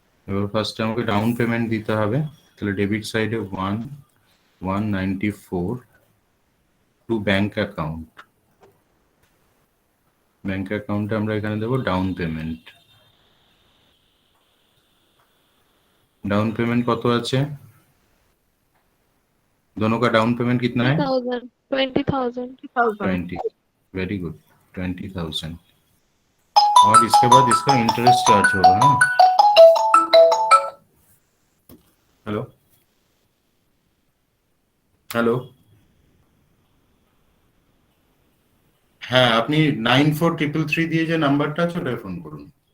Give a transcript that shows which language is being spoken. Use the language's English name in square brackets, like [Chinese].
[Bangla] এবার ফার্স্টে আমাকে ডাউন পেমেন্ট দিতে হবে। তাহলে ডেবিট সাইডে 194 টু ব্যাংক অ্যাকাউন্ট, ব্যাংক অ্যাকাউন্টে আমরা এখানে দেবো ডাউন পেমেন্ট। डाउन पेमेंट কত আছে? [Hindi] दोनों का डाउन पेमेंट कितना है? 20,000. 20। Very good, 20,000। और इसके बाद इसका इंटरेस्ट चार्ज होगा ना? [Bangla] हेलो हेलो, হ্যাঁ আপনি 9433 দিয়ে যে নাম্বারটা আছে ওটায় ফোন করুন।